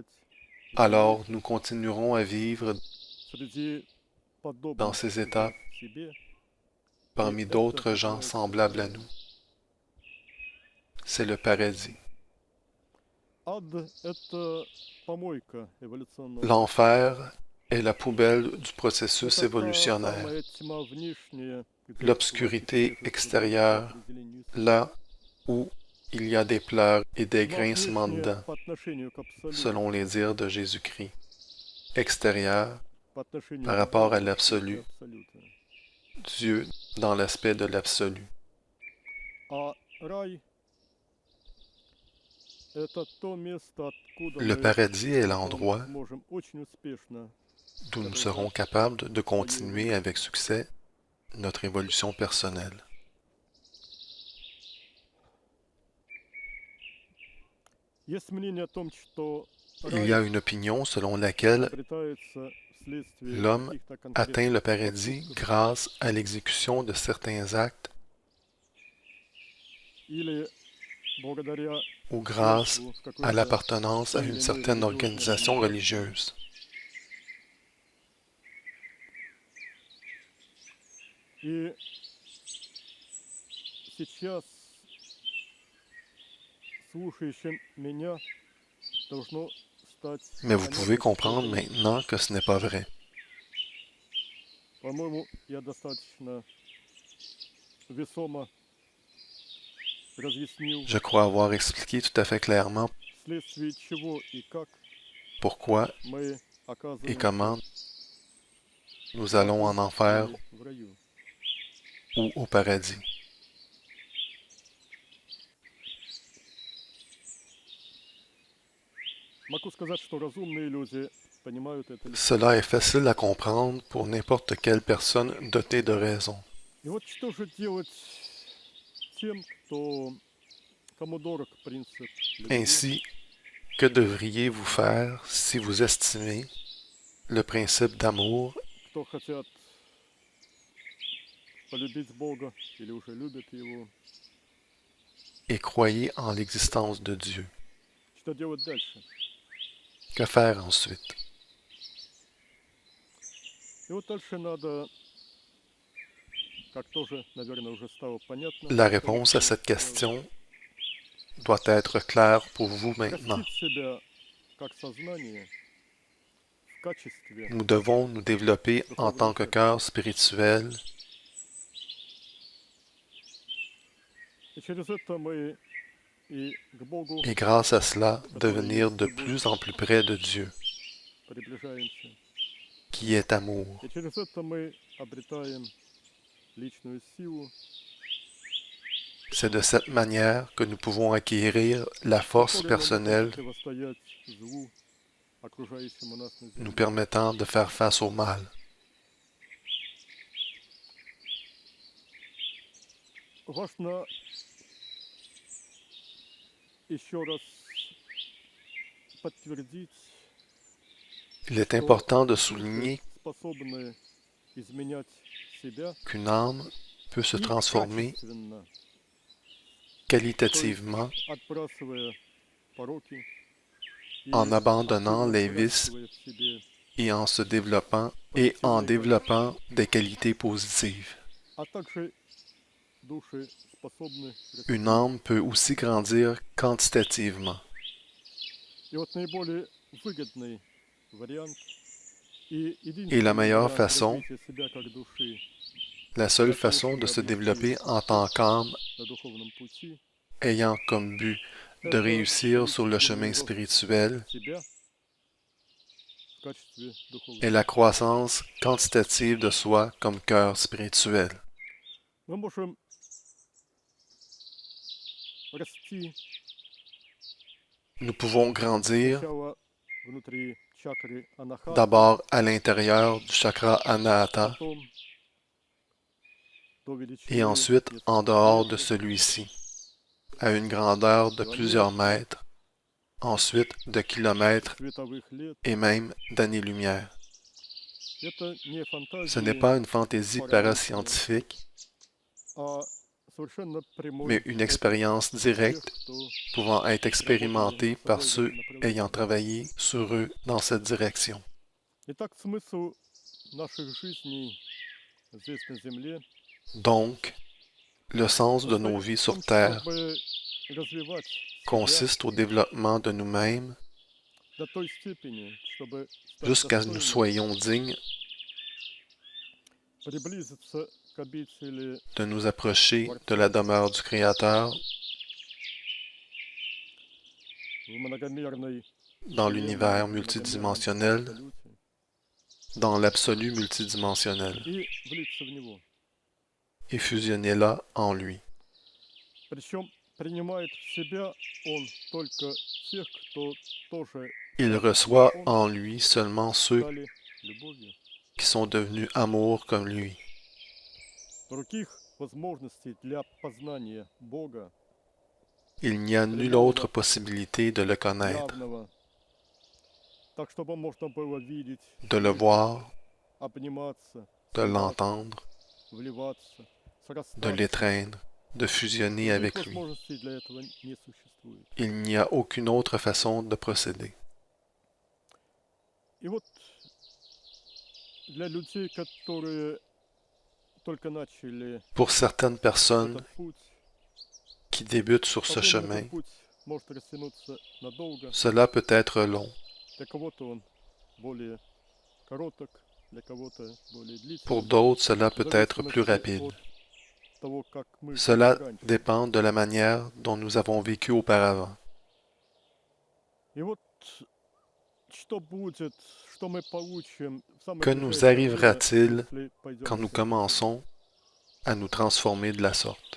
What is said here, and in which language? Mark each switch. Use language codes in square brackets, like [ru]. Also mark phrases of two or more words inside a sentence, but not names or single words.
[fr] alors nous continuerons à vivre [ru] среди [fr] dans [ru] подобных [fr] ces états [ru] себе, и [fr] parmi [ru] это [fr] d'autres gens [ru] называется [fr] semblables à [ru] рай. [fr] nous. C'est le paradis. [ru] Ад – это помойка эволюционного [fr] L'enfer est la poubelle du processus [ru] Это та [fr] évolutionnaire, [ru] самая тьма внешняя, где [fr] l'obscurité [ru] власть [fr] extérieure, [ru] по определению [fr] là où il y a des pleurs et des [ru] тьма [fr] grincements de [ru] внешняя [fr] dents, [ru] по отношению к абсолюту, [fr] selon les dires de Jésus-Christ. Extérieure, [ru] по отношению [fr] par [ru] к [fr] rapport à [ru] Богу в [fr] l'absolu, [ru] смысле абсолюта. [fr] Dieu dans l'aspect de l'absolu. [ru] А рай – это то место, откуда [fr] Le [ru] мы [fr] paradis est [ru] потом [fr] l'endroit [ru] сможем очень успешно [fr] d'où nous serons capables de continuer avec succès notre évolution personnelle. [ru] Есть мнение о том, что [fr] Il y a une opinion selon laquelle [ru] обретается вследствие [fr] l'homme [ru] каких-то [fr] atteint le [ru] конкретных [fr] paradis [ru] поступков [fr] grâce à l'exécution de certains actes [ru] или благодаря [fr] ou grâce [ru] членству в [fr] à [ru] какой-то [fr] l'appartenance à [ru] той [fr] une [ru] или иной [fr] certaine [ru] религиозной [fr] organisation [ru] организации. [fr] religieuse. [ru] И сейчас слушающим меня должно стать [fr] Mais vous pouvez [ru] понятно, что [fr] comprendre [ru] это ложь. [fr] maintenant que ce n'est pas vrai. [ru] По-моему, я достаточно весомо разъяснил, [fr] Je crois avoir expliqué tout à fait clairement [ru] вследствие чего и как [fr] pourquoi [ru] мы [fr] et [ru] оказываемся [fr] comment nous [ru] в [fr] allons en [ru] аду [fr] enfer [ru] или в раю. [fr] ou au paradis. [ru] Могу сказать, что разумные люди понимают это легко. [fr] Cela est facile à comprendre pour n'importe quelle personne dotée de raison. [ru] И вот что же делать тем, кому дорог принцип любви, [fr] Ainsi, que devriez-vous faire si vous estimez le principe d'amour [ru] кто хотят полюбить Бога или уже любят Его? [fr] et croyez en l'existence de Dieu? [ru] Что делать дальше? [fr] Que faire ensuite? [ru] И вот дальше надо, как тоже, наверное, уже стало понятно, [fr] La [ru] скорее [fr] réponse à [ru] всего, [fr] cette question doit être claire pour vous maintenant. [ru] растить себя как сознание в качестве [fr] Nous devons nous développer en tant que cœur spirituel [ru] и через это мы и к Богу [fr] et grâce à cela devenir de plus en plus près de Dieu, [ru] приближаемся. [fr] qui est amour. [ru] И через это мы обретаем личную силу, [fr] C'est de cette manière que nous pouvons acquérir la force [ru] которая нам может [fr] personnelle [ru] противостоять злу, окружающему нас на [fr] nous [ru] земле. [fr] permettant de faire face au mal. [ru] Важно еще раз подтвердить, [fr] Il est [ru] что [fr] important de [ru] души [fr] souligner [ru] способны изменять себя [fr] qu'une âme peut se [ru] и [fr] transformer [ru] качественно, то есть [fr] qualitativement [ru] отбрасывая пороки и [fr] en abandonnant [ru] активно [fr] les vices [ru] взращивая в себе [fr] et en se développant et en [ru] позитивные качества, [fr] développant des qualités positives. [ru] а также души способны [fr] Une [ru] расти. [fr] âme peut aussi grandir quantitativement. [ru] И вот наиболее выгодный вариант и [fr] Et la [ru] единственный [fr] meilleure [ru] вариант [fr] façon, [ru] развития себя как души, [fr] la seule façon de [ru] готовой [fr] se [ru] обрести [fr] développer en tant qu'âme [ru] на духовном пути, [fr] ayant comme but de [ru] это [fr] réussir sur le chemin [ru] количественный рост [fr] spirituel [ru] себя в качестве [fr] est [ru] духовного. [fr] la croissance quantitative de soi comme cœur spirituel. [ru] Мы можем расти [fr] Nous pouvons grandir [ru] сначала внутри чакры Анахаты, [fr] d'abord à l'intérieur du chakra Anahata [ru] потом до [fr] et [ru] величины [fr] ensuite en [ru] нескольких [fr] dehors de [ru] метров, [fr] celui-ci, à une grandeur de plusieurs mètres, ensuite de kilomètres [ru] световых лет. [fr] et même d'années-lumière. [ru] Это не [fr] Ce n'est [ru] фантазии, [fr] pas une fantaisie parascientifique, [ru] а совершенно прямой [fr] mais une [ru] опыт [fr] expérience [ru] тех, [fr] directe [ru] кто [fr] pouvant être expérimentée [ru] работали [fr] par [ru] над собой в [fr] ceux [ru] этом направлении. [fr] ayant travaillé sur eux dans cette direction. [ru] Итак, смысл наших жизней здесь на Земле [fr] Donc, le sens de nos [ru] состоит [fr] vies [ru] в [fr] sur [ru] том, [fr] Terre [ru] чтобы развивать себя [fr] consiste au développement de nous-mêmes [ru] до той степени, чтобы стать [fr] jusqu'à ce que nous [ru] достойными [fr] soyons dignes [ru] приблизиться к обители [fr] de nous approcher de la demeure du Créateur [ru] в многомерной [fr] dans l'univers [ru] вселенной, в многомерном [fr] multidimensionnel, [ru] абсолюте [fr] dans l'absolu multidimensionnel, [ru] и влиться в него. [fr] et fusionner là en lui. [ru] Причем принимает в себя он только тех, кто тоже, [fr] Il [ru] как [fr] reçoit [ru] он, [fr] en lui seulement ceux [ru] стали любовью. [fr] qui sont devenus amour comme lui. [ru] Других возможностей для познания Бога, [fr] Il n'y a nulle autre possibilité de le connaître, [ru] явного, так чтобы можно было видеть, [fr] de le voir, [ru] обниматься, [fr] de [ru] сливаться, [fr] l'entendre, [ru] вливаться, [fr] de [ru] срастаться. [fr] l'étreindre, de fusionner [ru] Других [fr] avec lui. [ru] возможностей для этого не существует. [fr] Il n'y a aucune autre façon de procéder. [ru] И вот для людей, которые только начали [fr] Pour certaines personnes [ru] этот путь, [fr] qui débutent sur [ru] Со [fr] ce [ru] временем [fr] chemin, [ru] этот путь может растянуться надолго. [fr] cela peut être long. [ru] Для кого-то он более короток, для кого-то более [fr] Pour [ru] длительный. [fr] d'autres, cela [ru] В [fr] peut être plus [ru] зависимости [fr] rapide. [ru] от того, как мы жили [fr] Cela [ru] раньше. [fr] dépend de la manière dont nous avons vécu auparavant. [ru] И вот что будет, что мы получим в самое [fr] Que nous [ru] ближайшее время, [fr] arrivera-t-il [ru] если пойдем [fr] quand nous [ru] этим путем? [fr] commençons à nous transformer de la sorte?